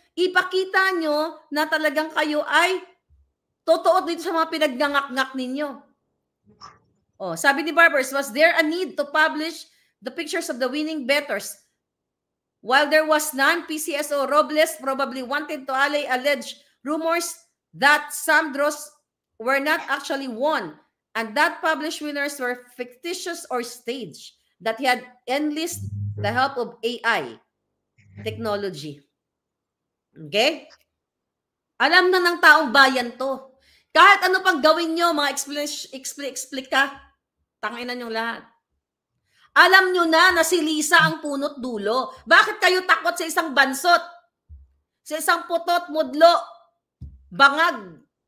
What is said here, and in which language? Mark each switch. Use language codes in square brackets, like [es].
[tl] Ipakita nyo na talagang kayo ay totoo dito sa mga pinagnangak-ngak ninyo. Sabi ni [en] Barbers, was there a need to publish the pictures of the winning bettors? While there was none, PCSO Robles probably wanted to allay alleged rumors that some draws were not actually won and that published winners were fictitious or staged, that he had enlisted the help of AI technology. Okay? [tl] Alam na ng taong bayan to. Kahit ano pang gawin nyo, mga explika, tanginan nyo lahat. Alam nyo na si Lisa ang punot dulo. Bakit kayo takot sa isang bansot? Sa isang putot, mudlo, bangag?